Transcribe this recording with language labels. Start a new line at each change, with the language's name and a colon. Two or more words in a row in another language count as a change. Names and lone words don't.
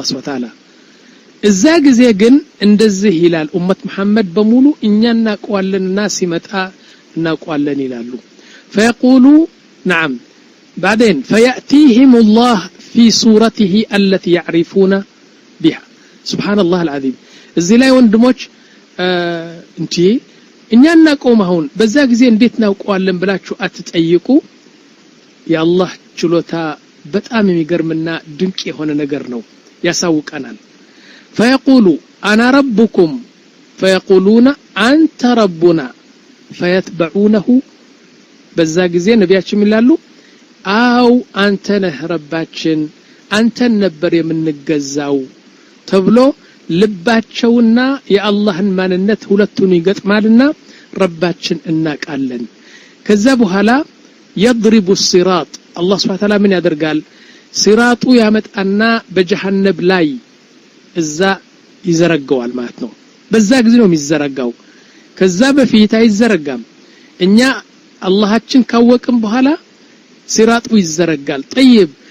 Arabic: سبحانه وتعالى
Amharic: እዛ ጊዜ ግን እንደዚህ ይላል ኡመት መሐመድ በሙሉ እኛ እናቀዋለንና ሲመጣ እናቀዋለን ይላሉ
Arabic: فيقولوا نعم بعدين فيأتيهم الله في صورته التي يعرفون بها سبحان الله العظيم
Amharic: እዚህ ላይ ወንድሞች እንጂ እኛ እናቀውም አሁን በዛ ጊዜ እንዴት እናውቀዋለን ብላችሁ አትጠይቁ የአላህ ችሎታ በጣም የሚገርምና ድንቅ የሆነ ነገር ነው ያሳውቀናል
Arabic: فيقول انا ربكم فيقولون انت ربنا فيتبعونه
Amharic: በዛ ጊዜ ነቢያችን ይላሉ አው አንተ ነህ ረባችን አንተን ነበር የምንገዛው ተብሎ ልባቸውና የአላህን ማንነት ሁለቱን ይገጥማልና ረባችን እናቃለን ከዛ በኋላ
Arabic: يضرب الصراط الله سبحانه وتعالى
Amharic: ምን ያደርጋል ሲራጡ ያመጣና በጀሃነም ላይ እዛ ይዘረጋዋል ማለት ነው በዛ ጊዜ ነው የሚዘረጋው ከዛ በፊት አይዘረጋም እኛ አላህችን ካወቅን በኋላ ሲራጡ ይዘረጋል طيب